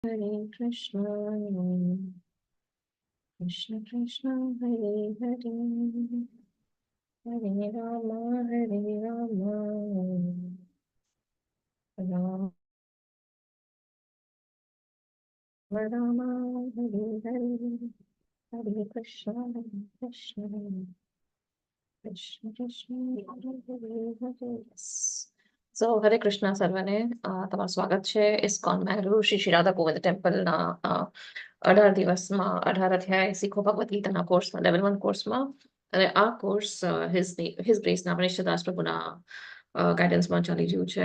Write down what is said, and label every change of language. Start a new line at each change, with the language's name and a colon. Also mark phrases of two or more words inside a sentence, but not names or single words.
Sanskrit: Hare Krishna, Krishna Krishna, Hare Hare, Hare Rama, Hare Rama, Rama Rama, Hare Hare, Hare Krishna, Krishna Krishna Krishna, Hare Hare.
Gujarati: સો હરે કૃષ્ણ સર્વને તમારું સ્વાગત છે ઇસ્કોન મેંગલુરુ શ્રી શ્રી રાધા ગોવિંદ ટેમ્પલના 18 દિવસમાં 18 અધ્યાય શીખો ભગવદ્ ગીતાના કોર્સમાં લેવલ 1 કોર્સમાં. અને આ કોર્સ હિઝ ગ્રેસના મનીષદાસ પ્રભુના ગાઈડન્સમાં ચાલી રહ્યું છે.